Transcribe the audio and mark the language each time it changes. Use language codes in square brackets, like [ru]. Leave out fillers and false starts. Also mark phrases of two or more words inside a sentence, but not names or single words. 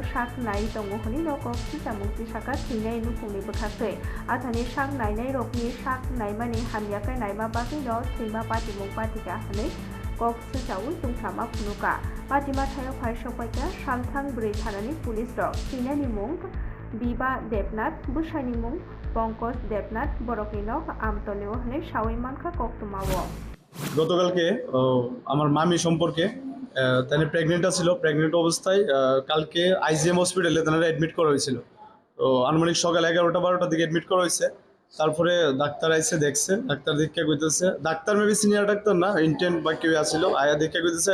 [trp] Shak Nai Tongohoni no Kok Sitamukti Shaka Hinai Nukuni Bukati Athani Shak Nai Rokni Shak Naimani Hamyaka Naima Bagri no Hima Patimung Patika Hane Kok Sitawu Tungsama Punuka Patima Tayo Paishopaika Shamthang Bri Thanani Police Dog Sinani Mung Biba Debnath Bushani Mung Pankaj Debnath Borokinok Amtoleo Hane Shawimanka Kok Tumawo [bn] গতকালকে আমার মামি সম্পর্কে তিনি প্রেগনেন্ট ছিল প্রেগনেন্ট অবস্থায় কালকে আইজিএম হসপিটালে তারা অ্যাডমিট করা হয়েছিল তো আনুমানিক সকাল 11টা-12টার দিকে অ্যাডমিট করা হয়েছে তারপরে ডাক্তার আইসে দেখছে ডাক্তার দেখে কইতেছে ডাক্তার মেবি সিনিয়র ডাক্তার না ইন্টেন্ট বা কেউ আসছিল আয়া দেখে কইতেছে